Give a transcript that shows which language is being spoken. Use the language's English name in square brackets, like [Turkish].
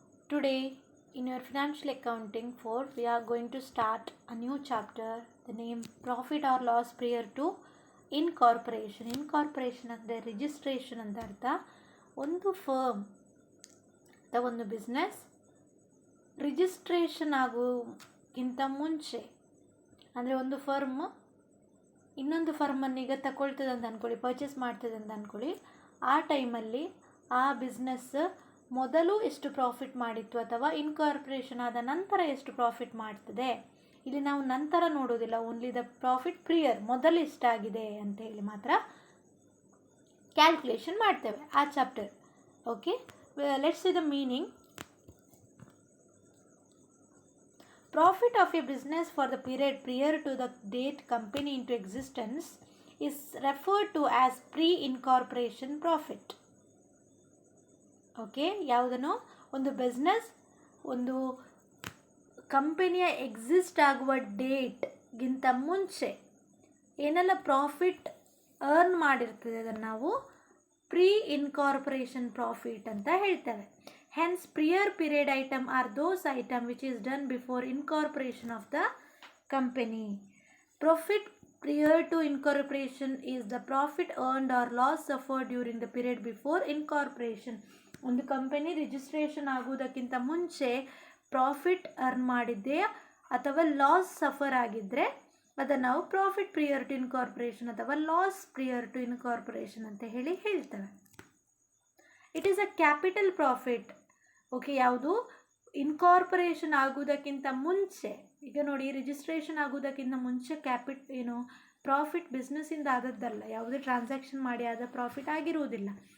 [English] Today in your financial accounting 4 we are going to start a new chapter, the name profit or loss prior to incorporation. [Kannada] Incorporation ಅಂದರೆ registration ಅಂತ ಅರ್ಥ. ಒಂದು firm ಅಥವಾ ಒಂದು business registration ಆಗೋಕ್ಕಿಂತ ಮುಂಚೆ, ಅಂದರೆ ಒಂದು ಫರ್ಮ್ ಇನ್ನೊಂದು ಫರ್ಮನ್ನು ಈಗ ತಗೊಳ್ತದೆ ಅಂತ ಅಂದ್ಕೊಳ್ಳಿ, ಪರ್ಚೇಸ್ ಮಾಡ್ತದೆ ಅಂತ ಅಂದ್ಕೊಳ್ಳಿ. ಆ ಟೈಮಲ್ಲಿ ಆ ಬಿಸ್ನೆಸ್ ಮೊದಲು ಎಷ್ಟು ಪ್ರಾಫಿಟ್ ಮಾಡಿತ್ತು ಅಥವಾ ಇನ್ಕಾರ್ಪೊರೇಷನ್ ಆದ ನಂತರ ಎಷ್ಟು ಪ್ರಾಫಿಟ್ ಮಾಡ್ತದೆ, ಇಲ್ಲಿ ನಾವು ನಂತರ ನೋಡೋದಿಲ್ಲ, [English] only the profit prior, [Kannada] ಮೊದಲು ಎಷ್ಟಾಗಿದೆ ಅಂತ ಹೇಳಿ ಮಾತ್ರ ಕ್ಯಾಲ್ಕುಲೇಷನ್ ಮಾಡ್ತೇವೆ ಆ chapter. [English] Okay, let's see the meaning. Profit of a business for the period prior to the date company into existence is referred to as pre-incorporation profit. [Kannada] Okay, ಯಾವುದನ್ನು ಒಂದು business ಒಂದು ಕಂಪನಿಯ ಎಕ್ಸಿಸ್ಟ್ ಆಗುವ ಡೇಟ್ಗಿಂತ ಮುಂಚೆ ಏನೆಲ್ಲ ಪ್ರಾಫಿಟ್ ಅರ್ನ್ ಮಾಡಿರ್ತದೆ ಅದನ್ನು ನಾವು pre incorporation profit ಅಂತ ಹೇಳ್ತೇವೆ. [English] Hence, prior period item are those item which is done before incorporation of the company. Profit prior to incorporation is the profit earned or loss suffered during the period before incorporation. [Kannada] ಒಂದು company registration ಆಗುವುದಕ್ಕಿಂತ ಮುಂಚೆ profit earn ಮಾಡಿದ್ದೆ ಅಥವಾ loss suffer ಆಗಿದ್ದರೆ ಅದನ್ನು ನಾವು profit ಪ್ರಿಯರ್ to incorporation ಅಥವಾ loss ಪ್ರಿಯರ್ to incorporation ಅಂತ ಹೇಳ್ತೇವೆ. [English] It is a capital profit. [Kannada] Okay, ಯಾವುದು ಇನ್ಕಾರ್ಪೊರೇಷನ್ ಆಗುವುದಕ್ಕಿಂತ ಮುಂಚೆ, ಈಗ ನೋಡಿ ರಿಜಿಸ್ಟ್ರೇಷನ್ ಆಗುವುದಕ್ಕಿಂತ ಮುಂಚೆ ಪ್ರಾಫಿಟ್ ಬಿಸ್ನೆಸ್ಸಿಂದ ಆದದ್ದಲ್ಲ, ಯಾವುದೇ ಟ್ರಾನ್ಸಾಕ್ಷನ್ ಮಾಡಿ ಆದ ಪ್ರಾಫಿಟ್ ಆಗಿರುವುದಿಲ್ಲ.